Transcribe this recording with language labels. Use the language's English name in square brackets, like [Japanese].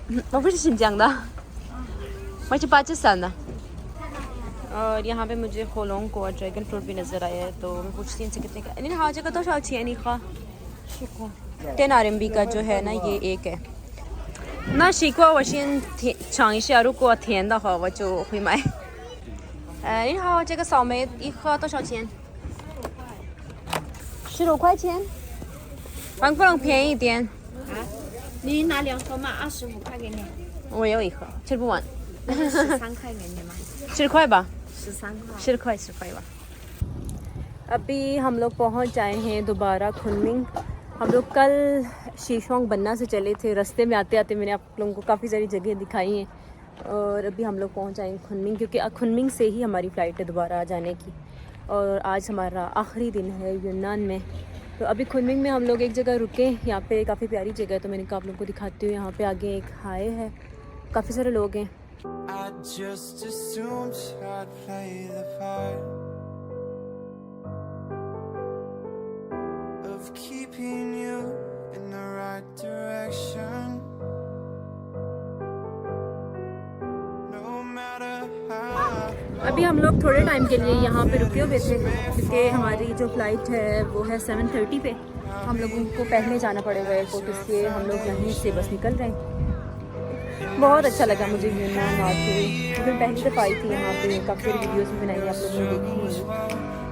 [Chinese] 我不是新疆的，我是巴基斯坦的。 [Hindi] और यहाँ पे मुझे होलोंग को और ड्रैगन फ्रूट भी नज़र आया है, तो मैं पूछती हूँ इनसे कितने का। नहीं हाँ जगह तो शायद नहीं खा 10 RMB का जो है ना ये एक है [Chinese] 那西瓜我先尝一下，如果甜的话我就会买。你好，这个草莓一盒多少钱？15块钱，能不能便宜一点？你拿2盒嘛，25块给你，我有一盒，吃不完。 13块给你嘛 10块吧，13块。 10块吧। [Hindi] अभी हम लोग पहुंच आए हैं दोबारा खुनमिंग। हम लोग कल शीशवांग बन्ना से चले थे, रास्ते में आते आते मैंने आप लोगों को काफ़ी सारी जगह दिखाई हैं। और अभी हम लोग पहुंच आए हैं खुनमिंग, क्योंकि खुनमिंग से ही हमारी फ़्लाइट है दोबारा आ जाने की, और आज हमारा आखिरी दिन है यूनान में। तो अभी खुनमिंग में हम लोग एक जगह रुके, यहाँ पे काफ़ी प्यारी जगह है, तो मैंने कहा आप लोगों को दिखाती हूँ। यहाँ पे आगे एक हाई है, काफ़ी सारे लोग हैं। [English] I just assumed I'd play the part of keeping you in the right direction, no matter how. [Hindi] अभी हम लोग थोड़े टाइम के लिए यहाँ पे रुके हुए थे, क्योंकि हमारी जो फ़्लाइट है वो है 7:30 पे, हम लोगों को पहले जाना पड़ेगा एयरपोर्ट, इसलिए हम लोग यहीं से बस निकल रहे हैं। बहुत अच्छा लगा मुझे यूनान आके, क्योंकि पहली दफ़ा आई थी यहाँ पे, काफ़ी सारी वीडियोस भी बनाई आप लोगों ने देखी होंगी।